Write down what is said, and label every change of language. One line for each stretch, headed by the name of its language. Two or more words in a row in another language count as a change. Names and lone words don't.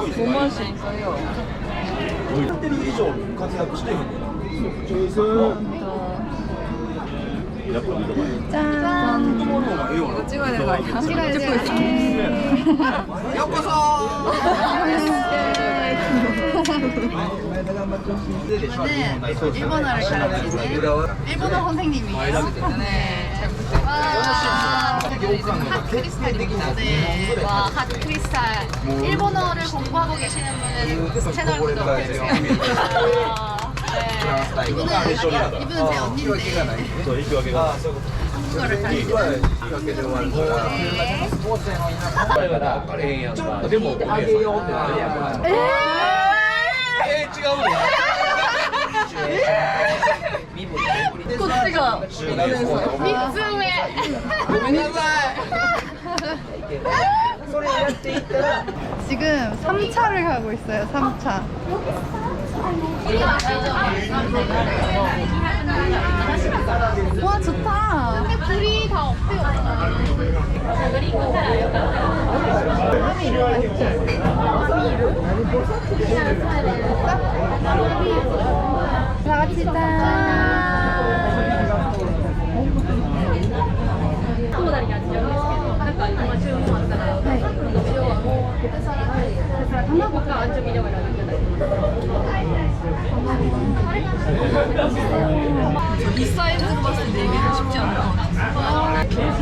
Korean: 뭐 마실까요?
Japanese: テレビ以上活躍してへんねんな。やっぱ見たことない。
Korean: 이거 찍어야 되는 거 아니야? 찍어야 찍고 있어. 이거는 일본어를 가르치는 일본어 선생님이에요. 네. 와, 핫 크리스탈입니다. 네. 와, 핫 크리스탈. 일본어를 공부하고 계시는 분은 채널 구독해주세요. 네. 이분은 제 언니인데
Japanese: そう、引き分けが。
Korean: 한국어를 가르치는
Japanese: でも、あげようってなるやん。違うね。こっちがお姉さん。ごめんなさい。
Korean: 지금 3차를 가고 있어요. 3차. 와 좋다. 근데 불이 다 없대요. 다 같이 짠.
Japanese: 卵かアンチョビでも選んでいただいて
Korean: 이 사이즈로 봤을 때 4개는 쉽지 않을 것 같아.